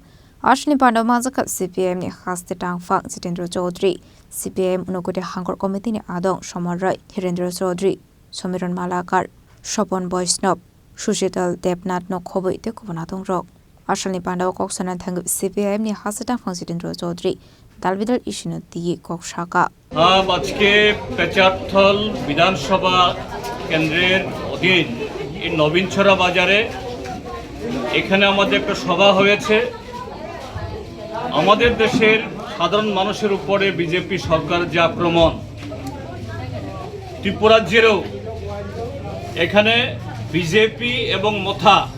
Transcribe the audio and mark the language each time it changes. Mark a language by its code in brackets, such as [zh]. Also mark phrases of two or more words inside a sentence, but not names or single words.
[trp] Ashni Pandao Manjaknai CPIM ni haste tangfang Jitendra Chaudhary CPIM Unogode Hangor committee ni Adong Somarrai Hirendra Chaudhary Somiran Malakar Shopon Boysnop Sushital Debnat no Khoboi te Kubonatong Rock. Ashalni Pandao Koksanan Thang CPIM ni Hasatang Fang Jitendra Chaudhary Dalbidal Ishino Digi Kokshaka. [bn] আজকে পেচারথল বিধানসভা কেন্দ্রের অধীন এই নবীনছড়া বাজারে এখানে আমাদের একটা সভা হয়েছে। আমাদের দেশের সাধারণ মানুষের উপরে বিজেপি সরকার যে আক্রমণ, ত্রিপুরা রাজ্যেরও এখানে বিজেপি এবং মথা